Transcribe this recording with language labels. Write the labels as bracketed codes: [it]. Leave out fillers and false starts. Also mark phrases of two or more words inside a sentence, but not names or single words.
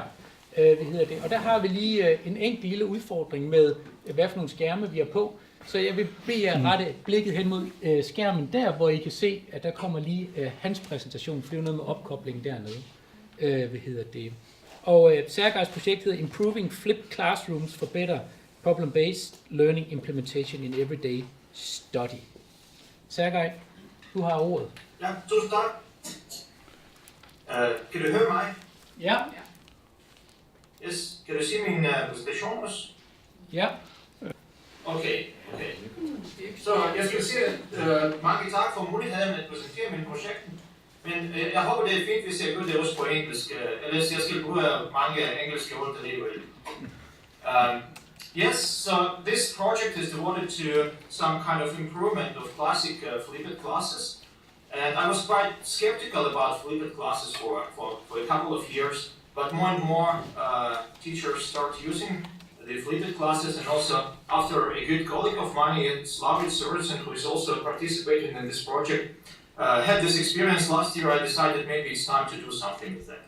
[da] Og der har vi lige en enkelt lille udfordring med, hvad for nogle skærme vi har på. Så jeg vil bede jer rette blikket hen mod skærmen der, hvor I kan se, at der kommer lige hans præsentation, for det er noget med opkoblingen dernede. Og Sergeys projekt hedder Improving Flipped Classrooms for Better Problem-Based Learning Implementation in Everyday Study. Sergey, du har ordet. Ja, tusind tak. Kan du høre mig? Ja. Yes. Kan du se min præsentation også? Ja. Okay. Så jeg skal sige mange tak for muligheden at præsentere min projekt. Men jeg håber, det er fint, hvis jeg gør det også på engelsk. Ellers jeg skal bruge mange engelske ord alligevel. [en] Yes, so this project is devoted to some kind of improvement of classic flipped classes. And I was quite skeptical about flipped classes for a couple of years, but more and more teachers start using the flipped classes, and also after a good colleague of mine, Slavoj Sørensen, who is also participating in this project, had this experience last year, I decided maybe it's time to do something with that.